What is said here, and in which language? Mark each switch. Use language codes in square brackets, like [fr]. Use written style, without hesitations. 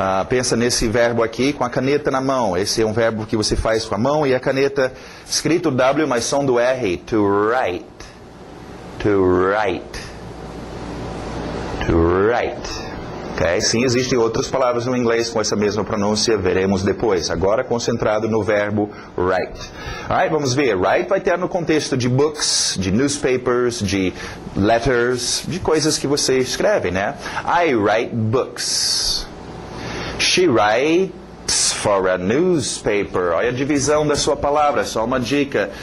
[pt] Pensa nesse verbo aqui, com a caneta na mão. Esse é um verbo que você faz com a mão e a caneta, escrito W, mas som do R, [en] to write, to write, to write. [pt] Okay? Sim, existem outras palavras no inglês com essa mesma pronúncia, veremos depois. Agora concentrado no verbo write. Alright, vamos ver. Write vai ter no contexto de books, de newspapers, de letters, de coisas que você escreve, né? [en] I write books. She writes for a newspaper. [pt] Olha a divisão da sua palavra, só uma dica.